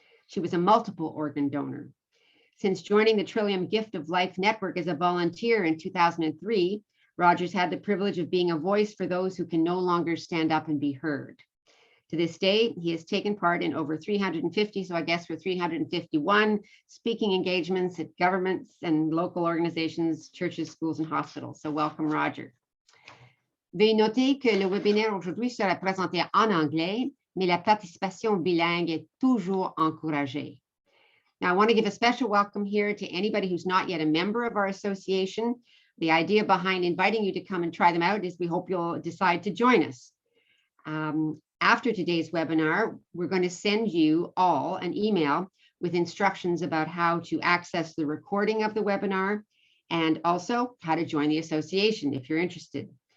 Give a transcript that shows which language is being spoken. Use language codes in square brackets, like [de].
[en] She was a multiple organ donor. Since joining the Trillium Gift of Life Network as a volunteer in 2003, Roger's had the privilege of being a voice for those who can no longer stand up and be heard. To this day, he has taken part in over 350, so I guess we're 351, speaking engagements at governments and local organizations, churches, schools, and hospitals. So welcome, Roger. [fr] Veuillez noter que le webinaire aujourd'hui sera présenté en anglais, mais la participation bilingue est toujours encouragée. [en] Now, I want to give a special welcome here to anybody who's not yet a member of our association. The idea behind inviting you to come and try them out is we hope you'll decide to join us. After today's webinar, we're going to send you all an email with instructions about how to access the recording of the webinar, and also how to join the association if you're interested.